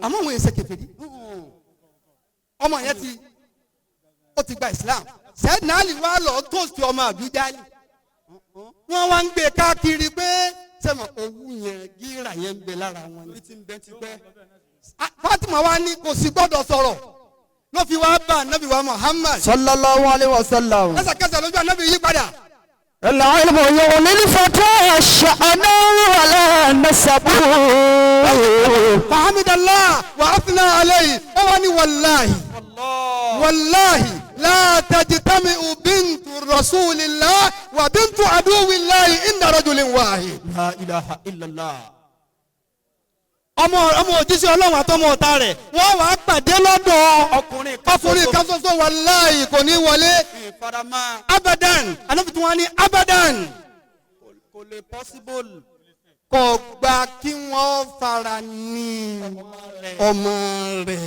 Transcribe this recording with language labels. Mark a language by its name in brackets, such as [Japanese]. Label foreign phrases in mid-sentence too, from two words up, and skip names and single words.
[Yoruba] àmọ́ wọn èsè kèfèrí ọmọ yẹn ó ti gba Islam Sayyidina Ali wá lọ tóòsì ọmọ àbújáde wọ́n wá ń gbé káàkiri pé sẹ́mọ̀ owó yẹn gíra yẹn ń bẹ lára wọn ní ti ń bẹ ti pẹ́. Fatima wa ní kò sì gbọ́dọ̀ sọ̀rọ̀ ló fi wá bá anabi wa Muhammad [Arabic] صلى الله عليه وسلم. [Yoruba] lẹ́sẹ̀kẹsẹ̀ lójú anabi yí padà. [Arabic] العلم يغني الفتى شأنا ولا نسبه. فحمد الله وأثنى عليه وأني والله لا تجتمع بنت رسول الله وبنت عدو الله عند رجل واحد. لا إله إلا الله. [Yoruba] ọmọ òjíṣẹ́ Ọlọ́run àtọmọ ọ̀tá rẹ̀ wọ́n wàá pàdé lọ́dọ̀ ọkùnrin kan ṣoṣo wàláhì kò ní wọlé. abadan anáfi tí wọ́n ní abadan. kò lè possible. kò gba kí wọ́n fara ní ọmọ rẹ̀.